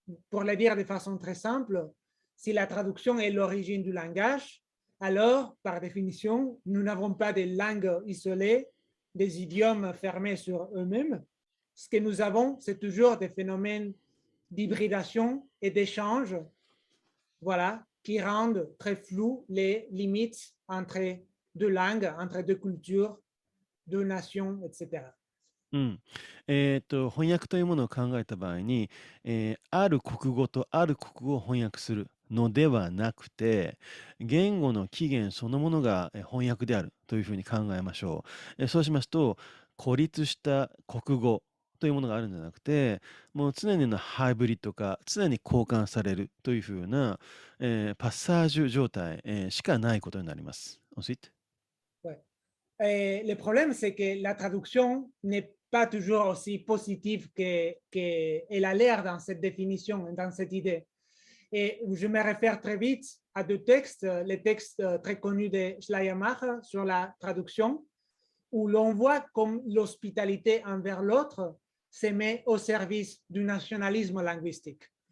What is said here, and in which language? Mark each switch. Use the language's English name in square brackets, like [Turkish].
[French] Pour le dire de façon très simple, si la traduction est l'origine du langage, alors, par définition, nous n'avons pas de langues isolées, des idiomes fermés sur eux-mêmes. Ce que nous avons, c'est toujours des phénomènes d'hybridation et d'échange, voilà, qui rendent très floues les limites entre deux langues, entre deux cultures, deux nations, etc. [Japanese] 翻訳というものを考えた場合に、ある国語とある国語を翻訳するのではなくて、言語の起源そのものが翻訳であるというふうに考えましょう。そうしますと、孤立した国語というものがあるんじゃなくて、もう常にのハイブリッド化、常に交換されるというふうな、パッサージュ状態、しかないことになります。 [French] Ensuite? Ouais. Le problème, c'est que la traduction n'est pas toujours aussi positive qu'elle a l'air dans cette définition, dans cette idée. Et je me réfère très vite à deux textes, les textes très connus de Schleiermacher sur la traduction, où l'on voit comme l'hospitalité envers l'autre se met au service du nationalisme linguistique.